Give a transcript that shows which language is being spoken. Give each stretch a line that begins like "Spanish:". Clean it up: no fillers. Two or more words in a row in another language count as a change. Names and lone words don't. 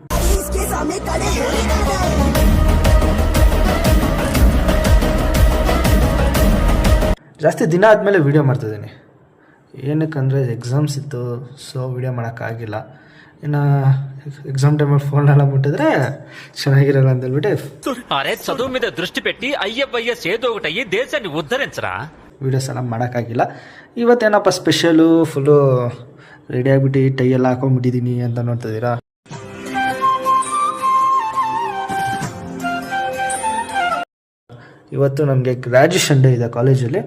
Kannada: ಜಾಸ್ತಿ ದಿನ ಆದಮೇಲೆ ವೀಡಿಯೋ ಮಾಡ್ತಿದ್ದೀನಿ. ಏನಕ್ಕಂದರೆ ಎಕ್ಸಾಮ್ಸ್ ಇತ್ತು, ಸೊ ವೀಡಿಯೋ ಮಾಡೋಕ್ಕಾಗಿಲ್ಲ. ಇನ್ನು ಎಕ್ಸಾಮ್ ಟೈಮಲ್ಲಿ ಫೋನೆಲ್ಲ ಮುಟ್ಟಿದ್ರೆ ಚೆನ್ನಾಗಿರಲ್ಲ ಅಂತ ಹೇಳ್ಬಿಟ್ಟು
Telugu: అరే చదువు మీద దృష్టి పెట్టి ఐఎఫ్ఐఎస్ ఏదో ఒకటి అయ్యి దేశాన్ని ఉద్ధరించరా.
Kannada: ವೀಡಿಯೋಸ್ ಎಲ್ಲ ಮಾಡೋಕ್ಕಾಗಿಲ್ಲ. ಇವತ್ತೇನಪ್ಪ ಸ್ಪೆಷಲು, ಫುಲ್ಲು ರೆಡಿ ಆಗಿಬಿಟ್ಟು ಟೈ ಎಲ್ಲ ಹಾಕೊಂಡ್ಬಿಟ್ಟಿದ್ದೀನಿ ಅಂತ ನೋಡ್ತಿದ್ದೀರಾ. ಇವತ್ತು ನಮಗೆ
English: graduation day
Kannada: ಇದೆ ಕಾಲೇಜಲ್ಲಿ.